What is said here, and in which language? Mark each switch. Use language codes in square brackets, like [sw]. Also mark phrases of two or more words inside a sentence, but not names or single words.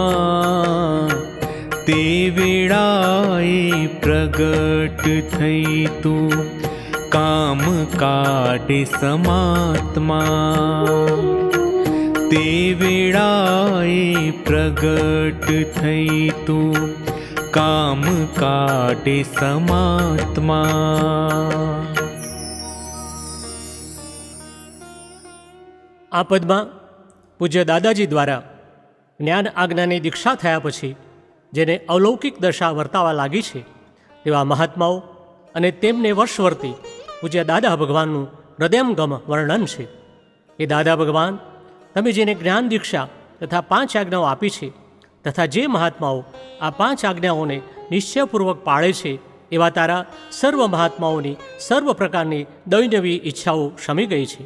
[gu] તે વેળાએ પ્રગટ થઈ તૂ કામ કાટે સમાત્મા તે વેળાએ પ્રગટ થઈ તૂ કામ કાટે સમાત્મા। આ પદમાં પૂજ્ય દાદાજી દ્વારા જ્ઞાન આજ્ઞાની દીક્ષા થયા પછી જેને અલૌકિક દશા વર્તાવા લાગી છે તેવા મહાત્માઓ અને તેમને વર્ષવર્તી પૂજ્ય દાદા ભગવાનનું હૃદયંગમ વર્ણન છે કે દાદા ભગવાન, તમે જેને જ્ઞાન દીક્ષા તથા 5 આજ્ઞાઓ આપી છે તથા જે મહાત્માઓ આ 5 આજ્ઞાઓને નિશ્ચયપૂર્વક પાળે છે એવા તારા સર્વ મહાત્માઓની સર્વ પ્રકારની દૈનવી ઈચ્છાઓ શમી ગઈ છે।